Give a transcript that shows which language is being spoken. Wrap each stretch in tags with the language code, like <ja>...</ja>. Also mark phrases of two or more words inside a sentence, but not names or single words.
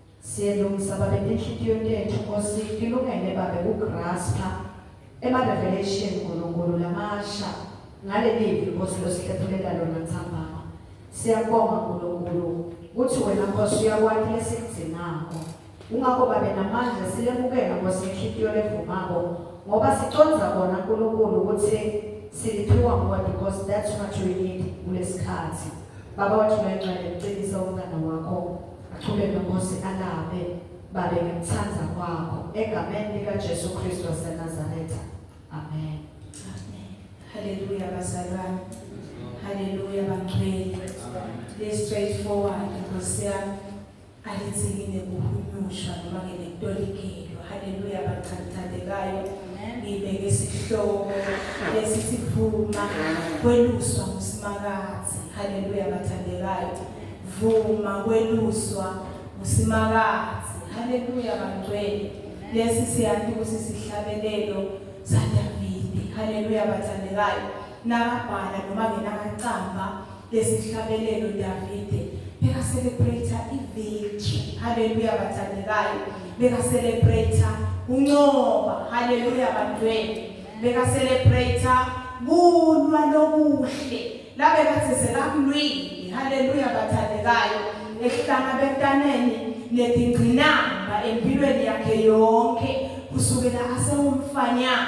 <ss>Siyelungisa babe nenhliziyo yethu Nkosi ilungele babe ugraspa ema-revelation nkulunkulu lamasha ngale livi Nkosi losihlephulela lona ntambama. Siyabonga nkulunkulu ukuthi wena Nkosi uyakwazi lesikudingako. Ungakho babe namandla silemukela Nkosi inhliziyo levumako ngoba siconza kona nkulunkulu ukuthi siliphiwa nguwe</ss> <en>because that's what we need</en> <ss>kulesikhathi. Baba wathi uyaqala ukucebisa umntana wakho achubeke Nkosi alabe babe ngekuthanda kwakho egameni likaJesu Kristu waseNazaretha. Amen. Hallelujah bazalwane. Hallelujah bangcwele.</ss> <en>Let's straightforward</en> <ss>Nkosi yami alithikile kuhunyushwa noma ngentolikelo. Hallelujah bathandekayo. Ngibeke isihloko lesithi vuma kweluswa ngusimakazi. Hallelujah bathandekayo. Vuma kweluswa ngusimakazi. Hallelujah bangcwele. Lesi siyathi ukuthi sihlabelelo saDavide. Hallelujah bathandekayo. Nakabhala noma ngenakacamba lesihlabelelo Davide beka celebrate i-victory. Hallelujah bathandekayo. Beka celebrate unqoba. Hallelujah bantwini. Beka celebrate kulwa lokuhle labe kathi selakulwile. Hallelujah bathandekayo. Ekuhlangabezaneni netingqinamba empilweni yakhe yonke kusukela asewumfanyana.</ss>